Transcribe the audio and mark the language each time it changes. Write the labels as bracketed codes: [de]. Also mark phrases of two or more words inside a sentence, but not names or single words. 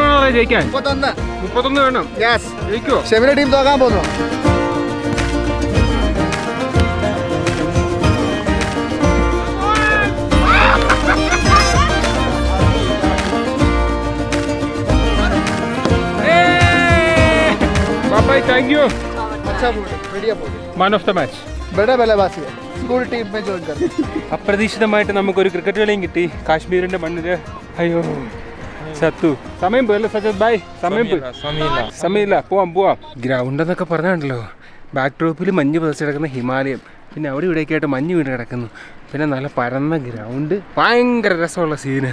[ml] ജയിക്കാൻ? 31. 31 വേണം. ജയിക്കുവോ? ഷെമിന്റെ ടീം തോക്കാൻ പോകുന്നു. [en] बाबाई thank you. [hi] अच्छा बोल, बढ़िया बोल. [en] Man of the match. [hi] बड़ा बल्लेबाजी है. [en] school team [hi] में ज्वाइन कर. [ml] അപ്രതീക്ഷിതമായിട്ട് നമുക്കൊരു ക്രിക്കറ്റ് കളിയും കിട്ടി കാശ്മീരിന്റെ മണ്ണില്. അയ്യോ സത്തു. സമയം പോയല്ലോ സജത് ബൈ. സമയമില്ല. പോവാം. ഗ്രൗണ്ട് എന്നൊക്കെ പറഞ്ഞാണല്ലോ, ബാക്ക് ഡ്രോപ്പിൽ മഞ്ഞ് പതിച്ച് കിടക്കുന്ന ഹിമാലയം, പിന്നെ അവിടെ ഇവിടെയൊക്കെ ആയിട്ട് മഞ്ഞ് വീണ് കിടക്കുന്നു, പിന്നെ നല്ല പരന്ന ഗ്രൗണ്ട്, ഭയങ്കര രസമുള്ള സീന്.